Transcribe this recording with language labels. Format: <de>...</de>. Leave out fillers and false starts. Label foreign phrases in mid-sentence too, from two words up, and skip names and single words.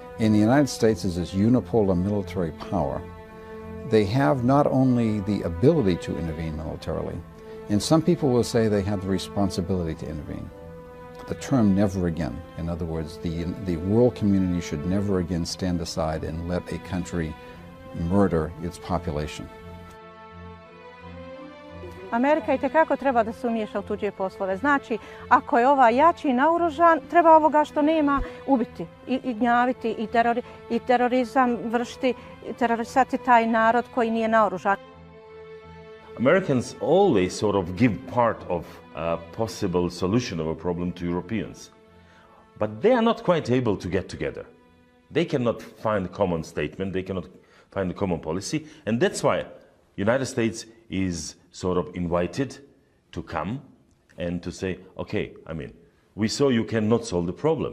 <en>In the United States as this unipolar military power, they have not only the ability to intervene militarily, and some people will say they have the responsibility to intervene. The term never again. In other words, the world community should never again stand aside and let a country murder its population.</en> <bs>Amerika itekako treba da se umiješa u tuđe poslove. Znači, ako je ovaj jači naoružan, treba ovoga što nema ubiti i gnjaviti i terorizam vršiti, terorisati taj narod koji nije naoružan.</bs> <en>Americans always sort of give part of a possible solution of a problem to Europeans. But they are not quite able to get together. They cannot find a common statement, they cannot find a common policy, and that's why United States is sort of invited to come and to say, okay, I mean, we saw you cannot solve the problem.</en>